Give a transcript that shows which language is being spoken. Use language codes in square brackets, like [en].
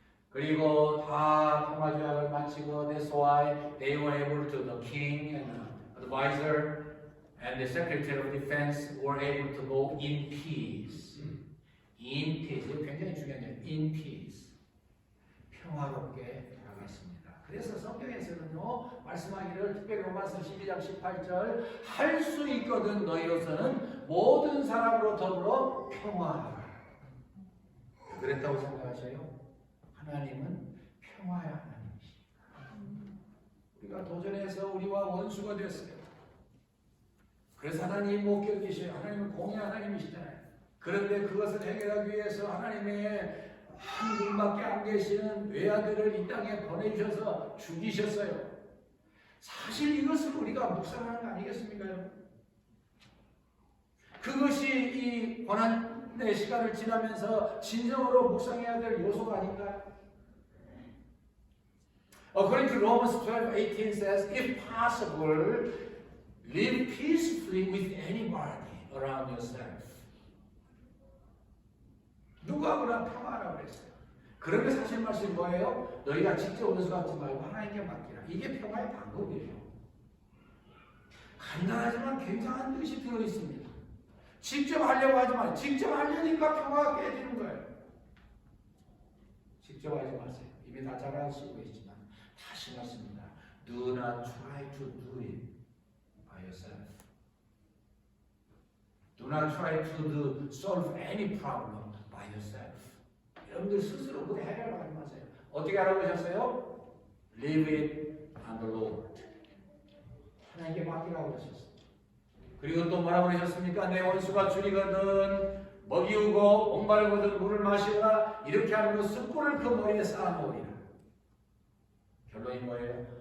[ko] 그리고 다 평화조약을 마치고 [en] that's why they were able to, the king and the advisor and the secretary of defense were able to go in peace. In peace. [ko] 이거 굉장히 중요한 게 [en] in peace. [ko] 평화롭게 돌아갔습니다. 그래서 성경에서는요 말씀하기를 특별히 로마서 12장 18절 할 수 있거든 너희로서는 모든 사람으로 더불어 평화하라. 그랬다고 생각하세요? 하나님은 평화의 하나님이십니다. 하나님과 도전해서 우리와 원수가 됐어요. 그래서 하나님 못 견디셔요. 하나님은 공의 하나님이시잖아요. 그런데 그것을 해결하기 위해서 하나님의 한 분밖에 안 계시는 외아들을 이 땅에 보내주셔서 죽이셨어요. 사실 이것을 우리가 묵상하는 거 아니겠습니까? 그것이 이 고난의 시간을 지나면서 진정으로 묵상해야 될 요소가 아닌가요? [en] According to Romans 12:18 says, if possible, live peacefully with anybody around yourself. [ko] 누구하고나 평화하라고 그랬어요. 그런데 사실 말씀이 뭐예요? 너희가 직접 원수받지 말고 하나님께 맡기라. 이게 평화의 방법이에요. 간단하지만 굉장한 뜻이 들어있습니다. 직접 하려고 하지만 직접 하려니까 평화가 깨지는 거예요. 직접 하지 마세요. 이미 다 잘 아시고 계시지만 다시 말씀입니다. [en] Do not try to do it by yourself. Do not try to solve any problem by yourself. [ko] 여러분들 스스로 그 해결하지 마세요. 어떻게 하라고 하셨어요? [en] Leave it on the Lord. [ko] 하나님께 맡기라고 하셨어요. 그리고 또 뭐라고 하셨습니까? 내 원수가 줄이거든 먹이우고 목마르거든 물을 마시거나 이렇게 하는 그 숯불을 그 머리에 쌓아놓으리라. 결론이 뭐예요?